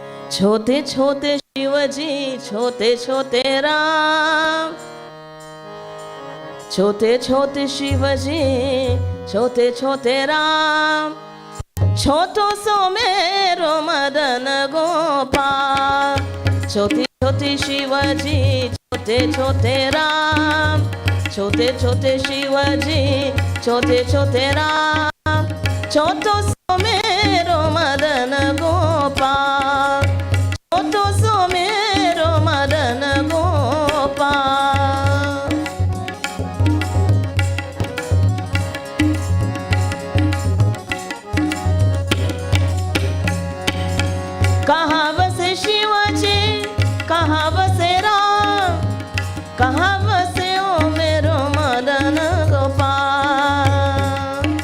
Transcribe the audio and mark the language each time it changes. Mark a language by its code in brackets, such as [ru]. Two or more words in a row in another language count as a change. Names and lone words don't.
[hi] छोटे छोटे शिवजी छोटे छोटे राम, छोटे छोटे शिवजी छोटे छोटे राम, [ne] छोटो सो मेरो मदन गोपाल। [hi] छोटे छोटे शिवजी छोटे छोटे राम, छोटे छोटे शिवजी छोटे छोटे राम, [ne] छोटो सो मेरो मदन गोपाल, छोटो सो मेरो मदन गोपाल। कहाँ बसे शिवजी कहाँ बसे राम, कहाँ बसे ओ मेरो मदन गोपाल।